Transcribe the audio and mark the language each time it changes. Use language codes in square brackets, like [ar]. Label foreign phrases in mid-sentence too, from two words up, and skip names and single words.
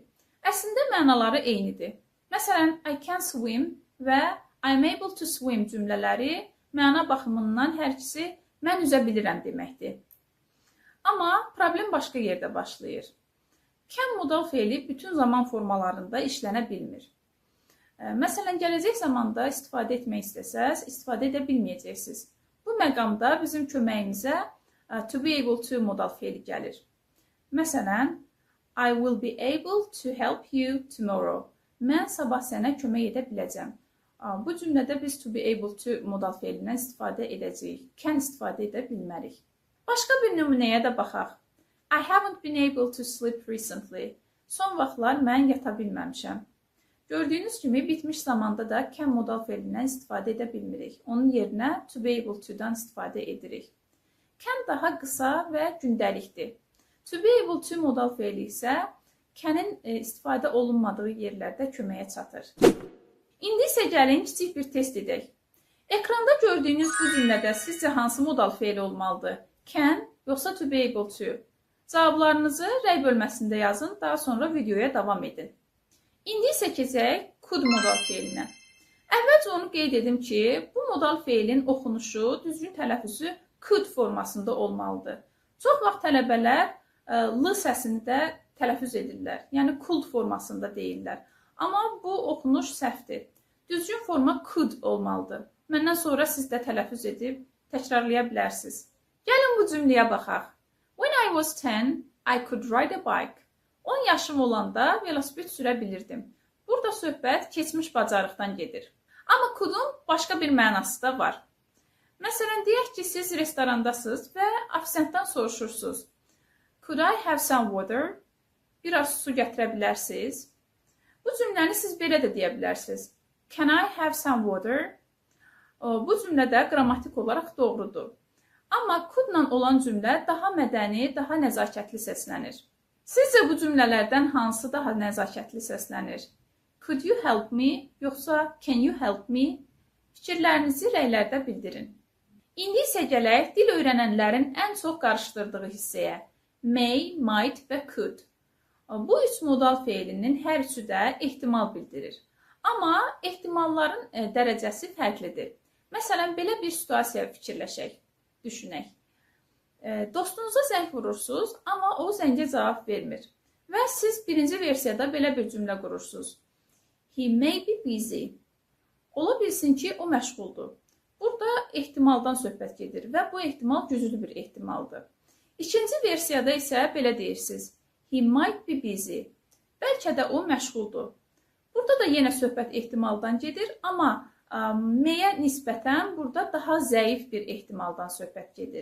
[az] Əslində mənaları eynidir. Məsələn, [en] I can swim [az] və [en] I'm able to swim [az] cümlələri məna baxımından hər ikisi mən üzə bilirəm deməkdir. Amma problem başqa yerdə başlayır. Can modal feili bütün zaman formalarında işlənə bilmir. Məsələn, gələcək zamanda istifadə etmək istəsəz, istifadə edə bilməyəcəksiniz. Bu məqamda bizim köməyimizə [en] to be able to [az] modal feili gəlir. Məsələn, [en] I will be able to help you tomorrow. [az] Mən sabah sənə kömək edə biləcəm. Bu cümlədə biz [en] to be able to [az] modal feilindən istifadə edəcəyik. Can istifadə edə bilmərik. Başqa bir nümunəyə də baxaq. [en] I haven't been able to sleep recently. [az] Son vaxtlar mən yata bilməmişəm. Gördüyünüz kimi bitmiş zamanda da can modal feilindən istifadə edə bilmirik. Onun yerinə [en] to be able to- [az] dan istifadə edirik. Can daha qısa və gündəlikdir. [en] To be able to [az] modal feili isə can'in istifadə olunmadığı yerlərdə köməyə çatır. İndi isə gəlin kiçik bir test edək. Ekranda gördüyünüz bu cümlədə sizcə hansı modal feili olmalıdır? [en] Can, yoxsa to be able to? [az] Cavablarınızı rəy bölməsində yazın, daha sonra videoya davam edin. İndi isə keçək could modal feilinə. Əvvəlcə onu qeyd edim ki, bu modal feilin oxunuşu, düzgün tələffüzü could formasında olmalıdır. Çox vaxt tələbələr l səsini də tələffüz edirlər, yəni could formasında deyirlər. Amma bu oxunuş səhvdir. Düzgün forma could olmalıdır. Məndən sonra siz də tələffüz edib təkrarlaya bilərsiniz. Gəlin bu cümləyə baxaq. [en] When I was 10, I could ride a bike. [az] 10 yaşım olanda velosiped sürə bilirdim. Burada söhbət keçmiş bacarıqdan gedir. Amma could'un başqa bir mənası da var. Məsələn, deyək ki, siz restorandasınız və ofisiantdan soruşursunuz. [en] Could I have some water? [az] Biraz su gətirə bilərsiniz? Bu cümləni siz belə də deyə bilərsiniz. [en] Can I have some water? [az] Bu cümlə də qrammatik olaraq doğrudur. Amma could-la olan cümlə daha mədəni, daha nəzakətli səslənir. Sizcə bu cümlələrdən hansı daha nəzakətli səslənir? [en] Could you help me? Yoxsa can you help me? [az] Fikirlərinizi rəylərdə bildirin. İndi isə gələk dil öyrənənlərin ən çox qarışdırdığı hissəyə. [en] May, might və could. [az] Bu üç modal feilinin hər üçü də ehtimal bildirir. Amma ehtimalların dərəcəsi fərqlidir. Məsələn, belə bir situasiya fikirləşək, düşünək. Dostunuza zəng vurursunuz, amma o zəngə cavab vermir. Və siz birinci versiyada belə bir cümlə qurursunuz. [en] He may be busy. [az] Ola bilsin ki, o məşğuldur. Burada ehtimaldan söhbət gedir və bu ehtimal güclü bir ehtimaldır. İkinci versiyada isə belə deyirsiniz. [en] He might be busy. [az] Bəlkə də o məşğuldur. Burada da yenə söhbət ehtimaldan gedir, amma may-yə nisbətən burada daha zəif bir ehtimaldan söhbət gedir.